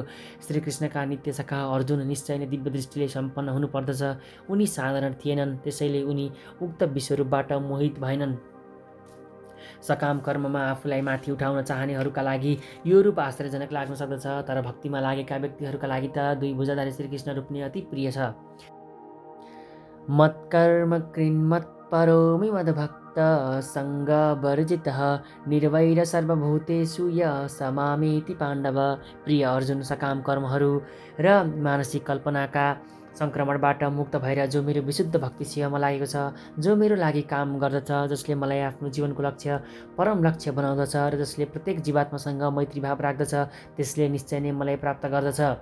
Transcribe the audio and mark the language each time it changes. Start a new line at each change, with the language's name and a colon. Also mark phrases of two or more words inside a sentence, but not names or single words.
Nepali: श्रीकृष्णका नित्य सखा अर्जुन निश्चय नै दिव्य दृष्टिले सम्पन्न हुनुपर्दछ। उनी साधारण थिएनन्, त्यसैले उनी उक्त विश्वरूपबाट मोहित भएनन्। सकाम कर्ममा आफूलाई माथि उठाउन चाहनेहरूका लागि यो रूप आश्चर्यजनक लाग्न सक्दछ, तर भक्तिमा लागेका व्यक्तिहरूका लागि त दुई भुजाधारी श्रीकृष्ण रूप नै अति प्रिय छ।
Sanskrit: मत्कर्म कृन्मत्परोमि मद्भक्त सङ्गवर्जितः निर्वैर सर्वभूतेषु य समामेति पाण्डव।
Nepali: प्रिय अर्जुन, सकाम कर्महरू र मानसिक कल्पनाका सङ्क्रमणबाट मुक्त भएर जो मेरो विशुद्ध भक्तिसेवामा लागेको छ, जो मेरो लागि काम गर्दछ, जसले मलाई आफ्नो जीवनको लक्ष्य परम लक्ष्य बनाउँदछ र जसले प्रत्येक जीवात्मासँग मैत्री भाव राख्दछ, त्यसले निश्चय नै मलाई प्राप्त गर्दछ।